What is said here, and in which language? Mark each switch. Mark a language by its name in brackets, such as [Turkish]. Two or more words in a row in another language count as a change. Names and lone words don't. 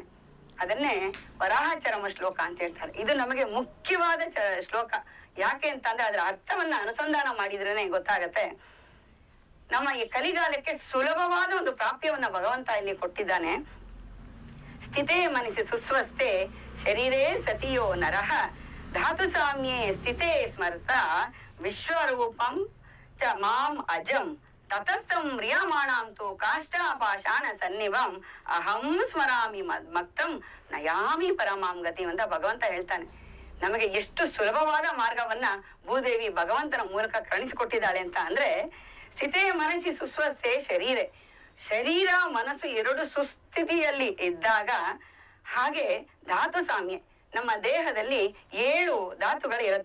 [Kannada] ಅದನ್ನೇ ವರಾಹಚರಮ ಶ್ಲೋಕ ಅಂತ ಹೇಳ್ತಾರೆ. ಇದು ನಮಗೆ ಮುಖ್ಯವಾದ ಶ್ಲೋಕ. ಯಾಕೆ ಅಂತಂದ್ರೆ ಅದರ ಅರ್ಥವನ್ನ ಅನುಸಂಧಾನ ಮಾಡಿದ್ರೇನೆ ಗೊತ್ತಾಗತ್ತೆ. ನಮ್ಮ ಈ ಕಲಿಗಾಲಕ್ಕೆ ಸುಲಭವಾದ ಒಂದು ಪ್ರಾಪ್ಯವನ್ನ ಭಗವಂತ ಇಲ್ಲಿ ಕೊಟ್ಟಿದ್ದಾನೆ. [Sanskrit] ಸ್ಥಿತೇ ಮನಸ್ಸಿ ಸುಸ್ವಸ್ಥೆ ಶರೀರೇ ಸತಿಯೋ ನರಃ ಧಾತು ಸಾಮ್ಯೇ ಸ್ಥಿತೇ ಸ್ಮರ್ತ ವಿಶ್ವರೂಪಂ ಚ ಮಾಂ ಅಜಂ ತತಸ್ಥಂ ಮ್ರಿಯಮಾಣಾಂತು ಕಾಷ್ಟಾಪಾಷಾಣ ಸನ್ನಿವಂ ಅಹಂ ಸ್ಮರಾಮಿ ಮಕ್ತಂ ನಯಾಮಿ ಪರಮಾಂ ಗತಿ [Kannada] ಅಂತ ಭಗವಂತ ಹೇಳ್ತಾನೆ. ನಮಗೆ ಎಷ್ಟು ಸುಲಭವಾದ ಮಾರ್ಗವನ್ನ ಭೂದೇವಿ ಭಗವಂತನ ಮೂಲಕ ಕರುಣಿಸಿಕೊಟ್ಟಿದ್ದಾಳೆ ಅಂತ ಅಂದ್ರೆ, [Sanskrit] ಸ್ಥಿತೇ ಮನಸ್ಸಿ ಸುಸ್ವಸ್ಥೆ ಶರೀರೆ, [Kannada] ಶರೀರ ಮನಸ್ಸು ಎರಡು ಸುಸ್ಥಿತಿಯಲ್ಲಿ ಇದ್ದಾಗ, ಹಾಗೆ ಧಾತು ಸಾಮ್ಯ, ನಮ್ಮ ದೇಹದಲ್ಲಿ 7 ಧಾತುಗಳು ಇರುತ್ತೆ.